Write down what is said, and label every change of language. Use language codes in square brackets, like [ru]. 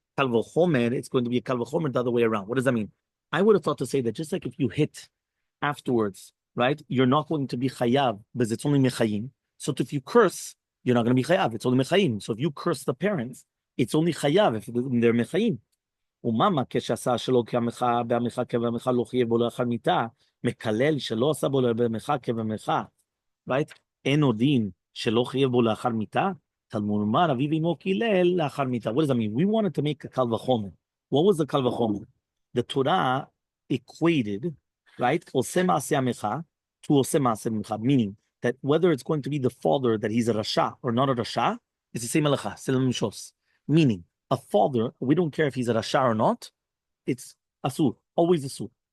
[en] Kal v'chomer, it's going to be a kal v'chomer the other way around. What does that mean? I would have thought to say that just like if you hit afterwards, right, you're not going to be chayav because it's only mechayim. So if you curse, you're not going to be chayav. It's only mechayim. So if you curse the parents, it's only chayav if they're mechayim. [he] וממה כשעשה שלא כעמך בעמך כבעמך לא חייב בו לאחר מיתה, מקלל שלא עשה בו בעמך כבעמך, right? אין עוד דין שלא חייב בו לאחר מיתה, תלמוד לומר אביו אמו קילל לאחר מיתה. [en] What does that mean? We wanted to make a קל וחומר. What was the קל וחומר? The Torah equated, right? [he] עושה מעשה עמך [en] to עושה מעשה עמך, meaning that whether it's going to be the father that he's a rasha or not a rasha, it's the same halacha, selam mishos. Meaning, a father, we don't care if he's a rasha or not, it's asur, always asur.